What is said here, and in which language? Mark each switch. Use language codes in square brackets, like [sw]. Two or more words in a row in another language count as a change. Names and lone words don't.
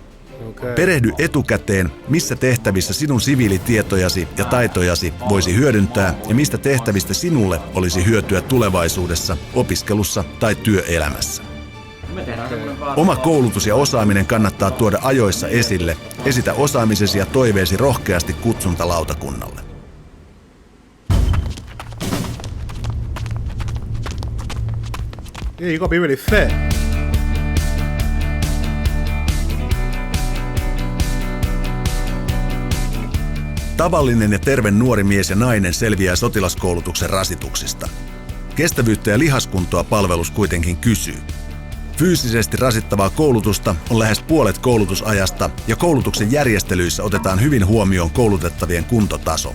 [fi] Perehdy etukäteen, missä tehtävissä sinun siviilitietojasi ja taitojasi voisi hyödyntää ja mistä tehtävistä sinulle olisi hyötyä tulevaisuudessa, opiskelussa tai työelämässä. Oma koulutus ja osaaminen kannattaa tuoda ajoissa esille. Esitä osaamisesi ja toiveesi rohkeasti kutsuntalautakunnalle. [en] Yeah, you gotta be really fit. [fi] Tavallinen ja terve nuori mies ja nainen selviää sotilaskoulutuksen rasituksista. Kestävyyttä ja lihaskuntoa palvelus kuitenkin kysyy. Fyysisesti rasittavaa koulutusta on lähes puolet koulutusajasta ja koulutuksen järjestelyissä otetaan hyvin huomioon koulutettavien kuntotaso.